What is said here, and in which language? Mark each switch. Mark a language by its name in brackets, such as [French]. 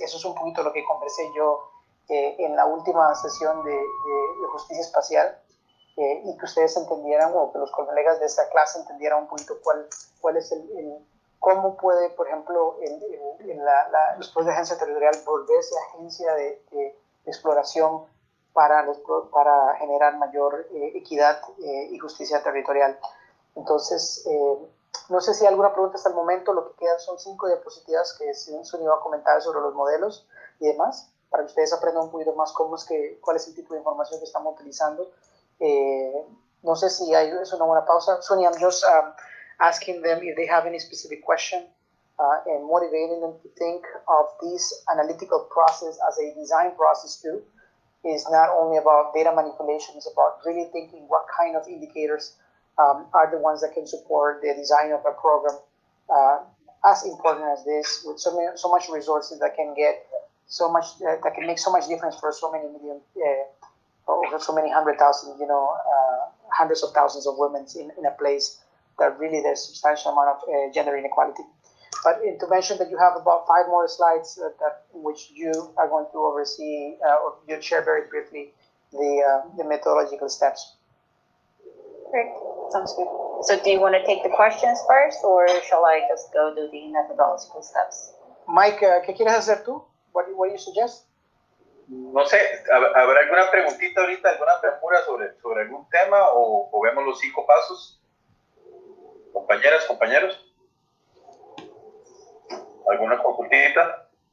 [Spanish] Eso es un poquito lo que conversé yo en la última sesión de Justicia Espacial y que ustedes entendieran o que los colegas de esta clase entendieran un poquito cuál es cómo puede, por ejemplo, los procesos de agencia territorial volverse agencia de exploración para generar mayor equidad y justicia territorial. Entonces, no sé si hay alguna pregunta hasta el momento. Lo que quedan son 5 diapositivas que Sulhee va a comentar sobre los modelos y demás, para que ustedes aprendan un poquito más cuál es el tipo de información que estamos utilizando. No sé si es una buena pausa. [English] Sulhee, I'm just asking them if they have any specific question and motivating them to think of this analytical process as a design process too. Is not only about data manipulation, it's about really thinking what kind of indicators are the ones that can support the design of a program as important as this, with so much resources that can get so much, that can make so much difference for so many million, over so many 100,000, hundreds of thousands of women in a place that really there's substantial amount of gender inequality. But to mention that you have about 5 more slides in which you are going to oversee, or you'll share very briefly the methodological steps. Great, sounds good. So do you want to take the questions first, or shall I just go do the methodological steps? [Spanish] Mike, ¿qué quieres hacer tú? [English] What do you suggest? [Spanish] No sé, ¿habrá alguna preguntita ahorita, alguna premura sobre algún tema o vemos los 5 pasos? Compañeras, compañeros. ¿Alguna consultita?